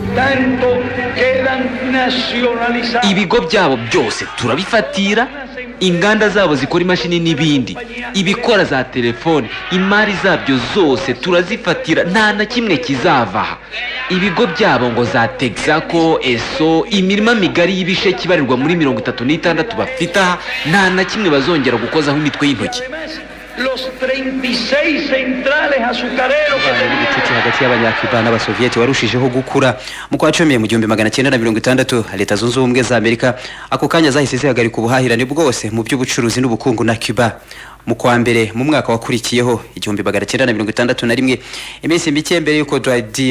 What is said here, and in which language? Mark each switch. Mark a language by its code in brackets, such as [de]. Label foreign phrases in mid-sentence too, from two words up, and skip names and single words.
[rw] Ibigo byabo byose turabifatira, inganda zabo zikora imashini n'ibindi, ibikora za telefone, imari zabyo zose turazifatira, nta na kimwe kizavaha. Ibigo byabo ngo za Texaco, Eso, imirima migari y'ibisheke ibarirwa muri 36 bafita, nta na kimwe bazongera gukozaho imitwe y'intoki. [es] Los 36 centrales azucareros [rw] que hagati y'abanyacuba n'abasovieti warushijeho gukura. Mu kwa 10 mu 1960 Leta Zunze Ubumwe za Amerika ako kanya zahise zihagarika ubuhahirane bwose mu by'ubucuruzi n'ubukungu na Cuba. Mu kwa mbere mu mwaka wakurikiyeho 1961 iminsi mike mbere yuko Dwight D.